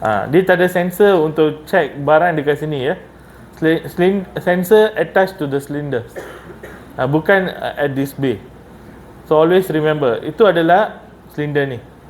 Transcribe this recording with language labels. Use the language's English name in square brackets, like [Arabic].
[Malay] Dia tak ada sensor untuk check barang dekat sini ya. [English] Sensor attached to the cylinder. Bukan at this bay. So always remember, [Malay] itu adalah [English] cylinder ni.